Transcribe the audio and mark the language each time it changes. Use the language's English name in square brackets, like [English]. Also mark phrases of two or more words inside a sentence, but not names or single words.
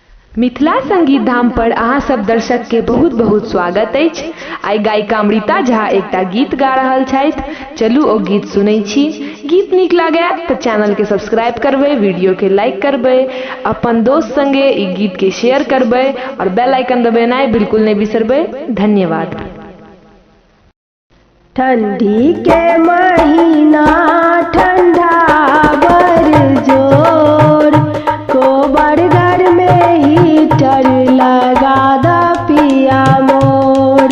[Maithili] मिथिला संगीत धाम पर अहाँ सब दर्शक के बहुत बहुत स्वागत अछि। आई गायिका अमृता झा एकटा गीत गा रहल छथि। चलू ओ गीत सुनै छी। गीत नीक लागे तो चैनल के सब्सक्राइब करबे, वीडियो के लाइक करबे, अपन दोस्त संगे ई गीत के शेयर करबे और बेल आइकन दबेनाइ बिल्कुल नहीं बिसरबे। धन्यवाद। ठंडी के महीना ठंडा बर जोर, कोबर घर में हीटर लगा द पिया मोर।